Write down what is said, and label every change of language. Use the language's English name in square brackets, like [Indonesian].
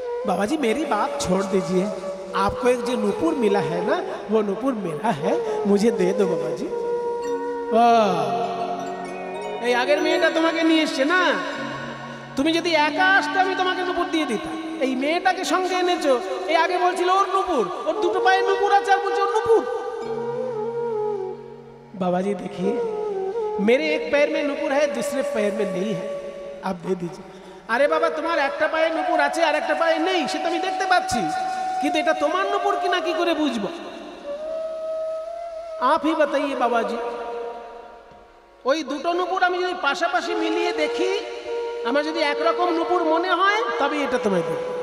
[Hindi] बाबाजी मेरी बात छोड़ दीजिए, आपको एक जो नूपुर मिला है ना, वो नूपुर मेरा है, मुझे दे दो बाबाजी। [Bangla] এই আগের মেয়েটা তোমাকে নিয়ে এসছে না, তুমি যদি একা আসতে আমি তোমাকে নূপুর দিয়ে দিতাম। এই মেয়েটাকে সঙ্গে এনেছো, এই আগে বলছিল ওর নূপুর, ওর দুটো পায়ে নূপুর আছে, আর বলছে ওর নূপুর। [Hindi] बाबाजी देखिए, मेरे एक पैर में नूपुर है, दूसरे पैर में नहीं है, आप दे दीजिए। [Bangla] আরে বাবা তোমার একটা পায়ে নূপুর আছে আর একটা পায়ে নেই, সেটা আমি দেখতে পাচ্ছি, কিন্তু এটা তোমার নূপুর কিনা কি করে বুঝবো? [Hindi] आप ही बताइए बाबाजी। [Bangla] ওই দুটো নূপুর আমি যদি পাশাপাশি মিলিয়ে দেখি, আমার যদি একরকম নূপুর মনে হয় তবে এটা তোমায় দেব।